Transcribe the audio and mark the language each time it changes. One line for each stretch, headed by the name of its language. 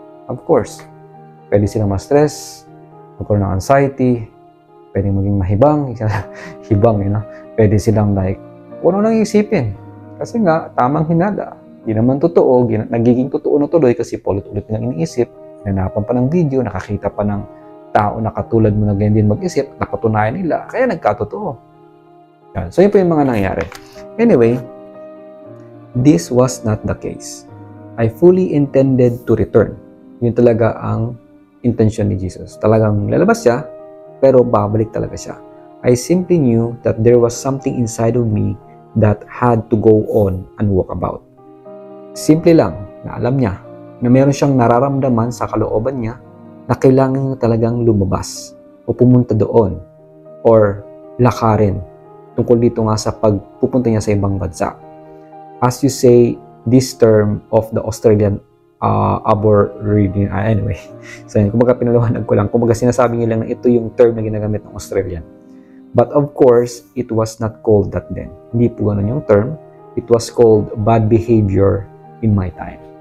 Filipino: Of course, pwede silang ma-stress, magkaroon ng anxiety, pwede maging mahibang, hibang, pwede silang like, kung ano nang isipin. Kasi nga, tamang hinala. Hindi naman totoo, nagiging totoo na tuloy kasi paulit-ulit nilang iniisip, nanapan pa ng video, nakakita pa ng tao na katulad mo na ganyan din mag-isip, napatunayan nila, kaya nagkatotoo. Yan. So, yun po yung mga nangyari.
English: Anyway, this was not the case. I fully intended to return.
Filipino: Yun talaga ang intention ni Jesus. Talagang lalabas siya, pero babalik talaga siya.
English: I simply knew that there was something inside of me that had to go on and walk about.
Filipino: Simple lang na alam niya na meron siyang nararamdaman sa kalooban niya na kailangan niya talagang lumabas o pumunta doon or lakarin tungkol dito nga sa pagpupunta niya sa ibang bansa.
English: As you say, this term of the Australian Aborigine, anyway.
Filipino: So, kumbaga pinaliwanag ko lang. Kumbaga sinasabi nila na ito yung term na ginagamit ng Australian.
English: But of course, it was not called that then.
Filipino: Hindi po ganun yung term.
English: It was called bad behavior in my time.